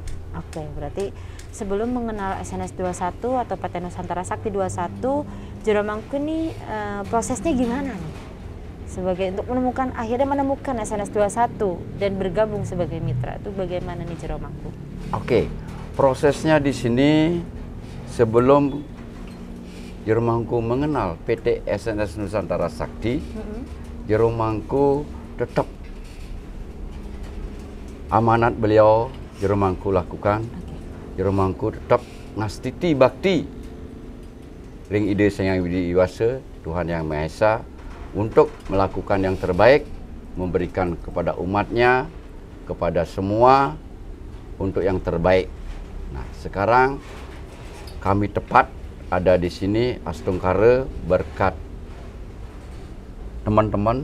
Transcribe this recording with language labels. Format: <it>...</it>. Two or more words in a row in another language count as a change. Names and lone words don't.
<id>Oke, berarti sebelum mengenal SNS 21 atau PT Nusantara Sakti 21, Jero Mangku ini prosesnya gimana nih? Sebagai untuk akhirnya menemukan SNS 21 dan bergabung sebagai mitra, itu bagaimana nih Jero Mangku? Oke, prosesnya di sini sebelum Jero Mangku mengenal PT SNS Nusantara Sakti, Jero Mangku tetap amanat beliau Jero Mangku lakukan. Jero Mangku tetap</id> <ban>ngastiti bakti ring Ide Sang Yang Diwasa</ban> <id>Tuhan Yang Maha Esa untuk melakukan yang terbaik, memberikan kepada umatnya, kepada semua untuk yang terbaik. Nah, sekarang kami tepat ada di sini Astungkare berkat teman-teman.</id>